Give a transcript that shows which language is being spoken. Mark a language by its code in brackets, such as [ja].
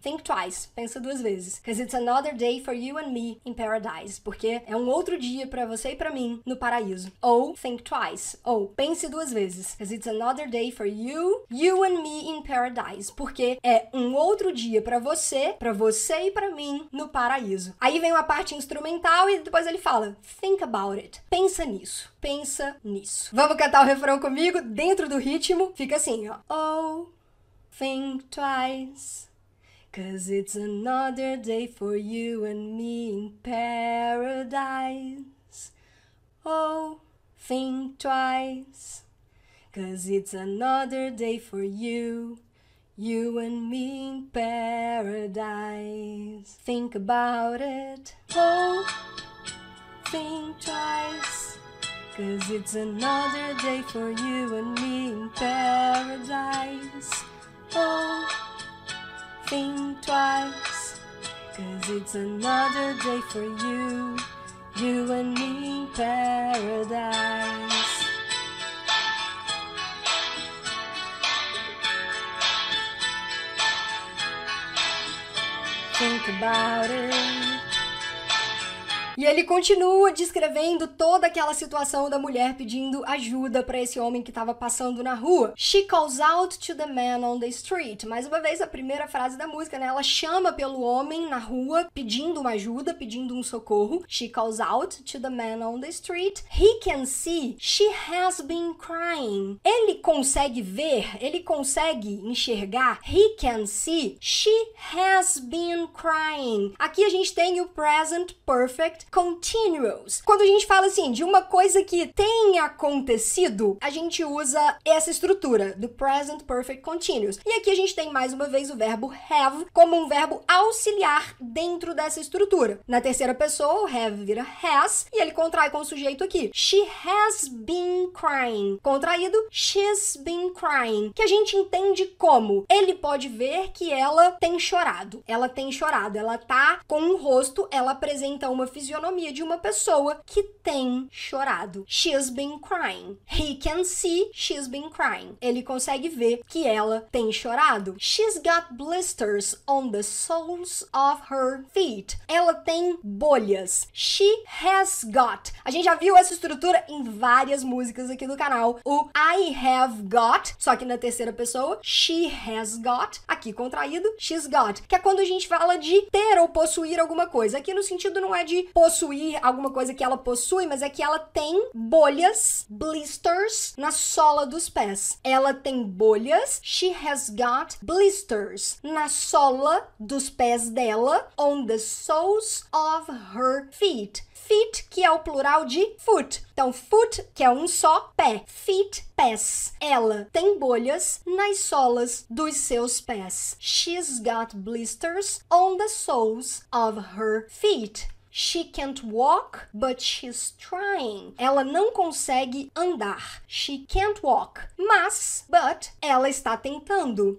[en] Think twice, [pt] pensa duas vezes. [en] Cause it's another day for you and me in paradise, [pt] porque é um outro dia pra você e pra mim no paraíso. [en] Ou think twice, [pt] ou pense duas vezes. [en] Cause it's another day for you and me me in paradise, [pt] porque é um outro dia pra você e pra mim no paraíso. Aí vem uma parte instrumental e depois ele fala, [en] think about it. [pt] Pensa nisso. Pensa nisso. Vamos cantar o refrão comigo dentro do ritmo? Fica assim, ó. [en] Oh, think twice, 'cause it's another day for you and me in paradise. Oh, think twice, 'cause it's another day for you and me in paradise. Think about it. Oh, think twice, 'cause it's another day for you and me in paradise. Oh, think twice, 'cause it's another day for you and me in paradise. Think about it. [pt] E ele continua descrevendo toda aquela situação da mulher pedindo ajuda para esse homem que estava passando na rua. [en] She calls out to the man on the street. [pt] Mais uma vez, a primeira frase da música, né? Ela chama pelo homem na rua, pedindo uma ajuda, pedindo um socorro. [en] She calls out to the man on the street. He can see she has been crying. [pt] Ele consegue ver, ele consegue enxergar. [en] He can see she has been crying. [pt] Aqui a gente tem o present perfect continuous. Quando a gente fala assim de uma coisa que tem acontecido, a gente usa essa estrutura do present perfect continuous. E aqui a gente tem mais uma vez o verbo have como um verbo auxiliar dentro dessa estrutura. Na terceira pessoa, o have vira has e ele contrai com o sujeito aqui. [en] She has been crying. Contraído, she's been crying. [pt] Que a gente entende como ele pode ver que ela tem chorado. Ela tem chorado. Ela tá com um rosto, ela apresenta uma fisionomia de uma pessoa que tem chorado. [en] She's been crying. He can see she's been crying. [pt] Ele consegue ver que ela tem chorado. [en] She's got blisters on the soles of her feet. [pt] Ela tem bolhas. [en] She has got. [pt] A gente já viu essa estrutura em várias músicas aqui do canal. O [en] I have got, [pt] só que na terceira pessoa. [en] She has got. [pt] Aqui contraído, [en] she's got. [pt] Que é quando a gente fala de ter ou possuir alguma coisa. Aqui no sentido não é de possuir alguma coisa que ela possui, mas é que ela tem bolhas, blisters, na sola dos pés. Ela tem bolhas, [en] she has got blisters, [pt] na sola dos pés dela, [en] on the soles of her feet. [pt] Feet, que é o plural de foot. Então, foot, que é um só, pé. Feet, pés. Ela tem bolhas nas solas dos seus pés. [en] She's got blisters on the soles of her feet. She can't walk, but she's trying. [pt] Ela não consegue andar. [en] She can't walk. [pt] Mas, but, ela está tentando.